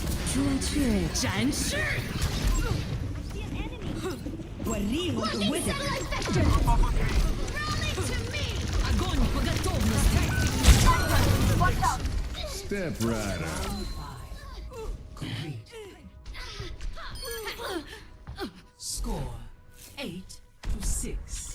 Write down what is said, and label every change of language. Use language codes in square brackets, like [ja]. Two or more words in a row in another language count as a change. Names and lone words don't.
[zh] 出去展示。 [ar] وريهم قوتك. [ru] Огонь по готовности. [en] Step right up. Score 8-6.